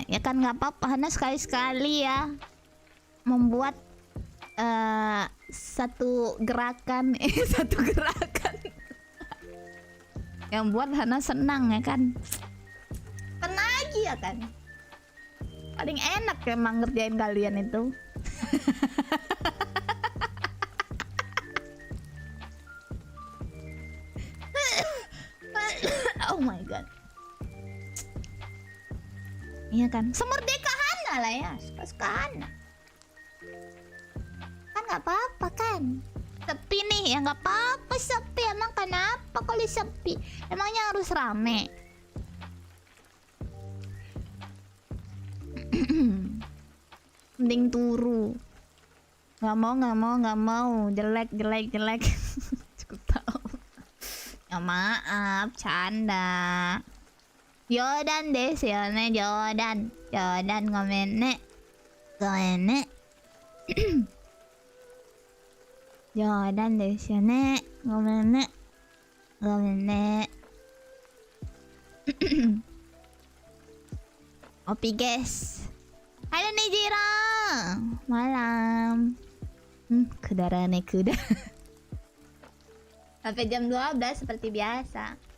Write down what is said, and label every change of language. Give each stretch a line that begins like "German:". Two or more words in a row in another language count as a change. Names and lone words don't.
Indonesian: Ya kan nggak apa-apa, Hana sekali-sekali ya membuat satu gerakan satu gerakan yang buat Hana senang ya kan. Lagi ya kan. Paling enak emang ngerjain kalian itu.
English: Oh my god.
Indonesian: Iya kan, semerdeka Hana lah ya, suka Hana. Kan nggak apa-apa kan. Sepi nih ya nggak apa-apa sepi. Emang kenapa kalau sepi? Emangnya harus rame? Mending turu. Nggak mau. Jelek. Cukup tahu. Ya maaf, canda.
Japanese: 冗談ですよね、冗談ごめんね. 冗談ですよね、ごめんね.
Indonesian: Opi guys. Halo Nijira. Malam. Kudarane kuda. Sampai jam 12 seperti biasa.